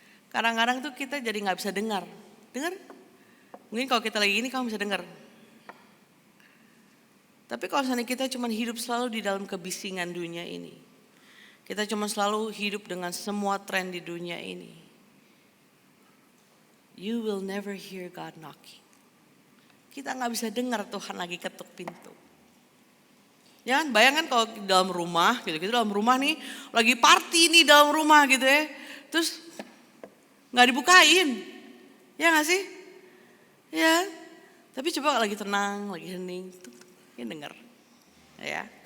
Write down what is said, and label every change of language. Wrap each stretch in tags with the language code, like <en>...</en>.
<id>Kadang-kadang tuh kita jadi gak bisa dengar. Dengar? Mungkin kalau kita lagi gini kamu bisa dengar. Tapi kalau misalnya kita cuma hidup selalu di dalam kebisingan dunia ini. Kita cuma selalu hidup dengan semua tren di dunia ini.</id> <en>You will never hear God knocking.</en> <id>Kita gak bisa dengar Tuhan lagi ketuk pintu. Ya kan, bayangkan kalau di dalam rumah gitu, kita dalam rumah nih lagi party nih dalam rumah gitu ya. Terus gak dibukain. Ya gak sih? Ya. Tapi coba lagi tenang, lagi hening. Dia dengar, ya.</id>